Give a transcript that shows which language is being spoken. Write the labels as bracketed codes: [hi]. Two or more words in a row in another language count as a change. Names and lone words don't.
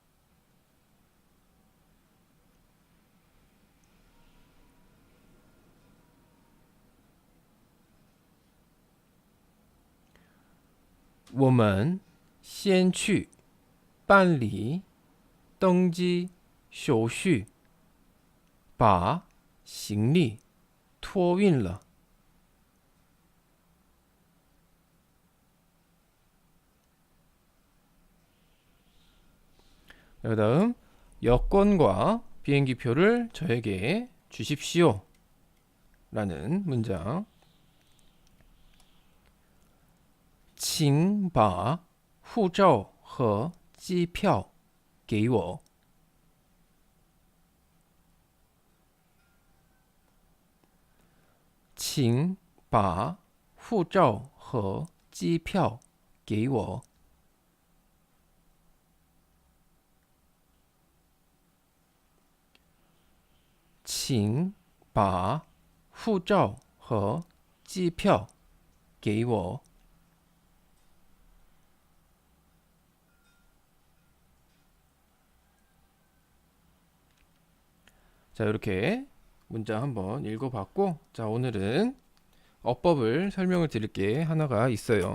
[zh] 我们先去办理登机手续，把行李托运了。 [ko] 그다음 여권과 비행기표를 저에게 주십시오 라는 문장. [zh] 请把护照和机票给我。请把护照和机票给我。请把护照和机票给我。 [ko] 자, 이렇게 문장 한번 읽어봤고, 자, 오늘은 어법을 설명을 드릴 게 하나가 있어요.